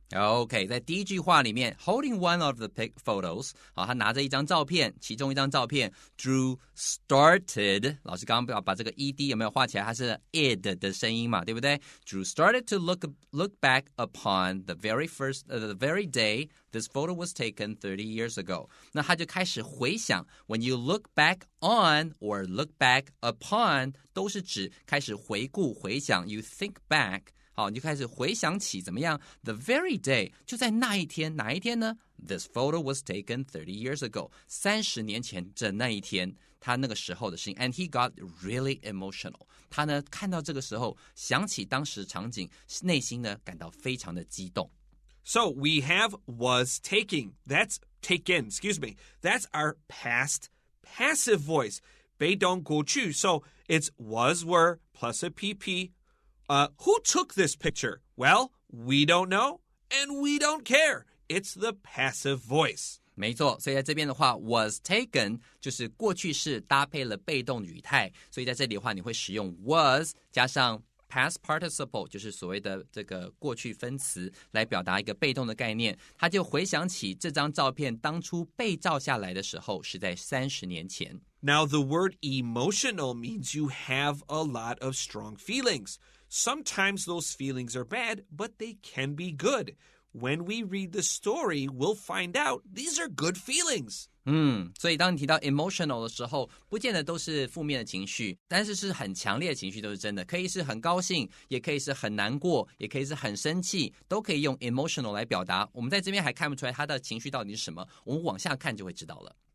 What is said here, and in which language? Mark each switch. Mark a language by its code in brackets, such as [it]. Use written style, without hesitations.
[en] OK， 在第一句话里面 ，holding one of the photos， [zh] 他拿着一张照片，其中一张照片 [en] ，Drew started， [zh] 老师刚刚把这个 ed 有没有画起来？它是 id 的声音嘛，对不对 [en] ？Drew started to look back upon the very day this photo was taken 30 years ago。 [zh] 那他就开始回想 ， [en] when you look back on or look back upon， [zh] 都是指开始回顾、回想。 [en] You think back。 [zh] 好，你就开始回想起怎么样 ？ [en] The very day [zh] 就在那一天，哪一天呢 ？ [en] This photo was taken 30 years ago， [zh] 30年前的那一天，他那个时候的事情。 [en] And he got really emotional。 [zh] 他呢看到这个时候，想起当时场景，内心呢感到非常的激动。 [en] So we have was taking. That's taken. Excuse me. That's our past passive voice. [zh] 被动过去. [en] So it's was, were plus a pp.Who took this picture? Well, we don't know, and we don't care. It's the passive voice. [zh] 没错，所以在这边的话 was taken 就是过去式搭配了被动语态，所以在这里的话你会使用 was 加上 past participle 就是所谓的这个过去分词来表达一个被动的概念。他就回想起这张照片当初被照下来的时候是在30年前。 [en] Now, the word emotional means you have a lot of strong feelings.Sometimes those feelings are bad, but they can be good. when we read the story, we'll find out these are good feelings. [zh] 所以当你提到 emotional 的时候，不见得都是负面的情绪，但是是很强烈的情绪都是真的，可以是很高兴，也可以是很难过，也可以是很生气，都可以用 emotional 来表达。我们在这边还看不出来他的情绪到底是什么，我们往下看就会知道了。